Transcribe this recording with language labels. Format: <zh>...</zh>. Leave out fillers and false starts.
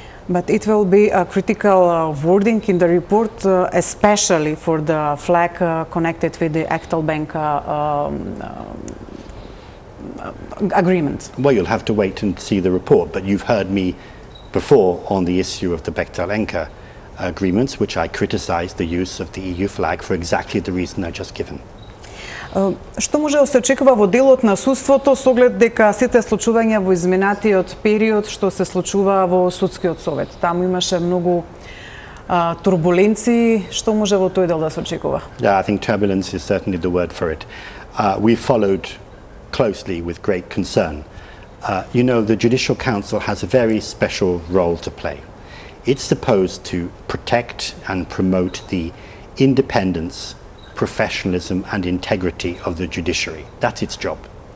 <en>But it will be a critical wording in the report, especially for the flag connected with the Actal Bank agreement. Well, you'll have to wait and see the report, but you've heard me before on the issue of the Bechtel-Enka agreements, which I criticized the use of the EU flag for exactly the reason I just given.</en> <mk>Што може да се очекува во делот на судството со оглед дека сите случувања во изминатиот период што се случува во судскиот совет? Таму имаше многу турбуленции. Што може во тој дел да се очекува?</mk> <en>Yeah, I think turbulence is certainly the word for it. We followed closely with great concern. The Judicial Council has a very special role to play. It's supposed to protect and promote the independence, professionalism and integrity of the judiciary. That's its job.</en>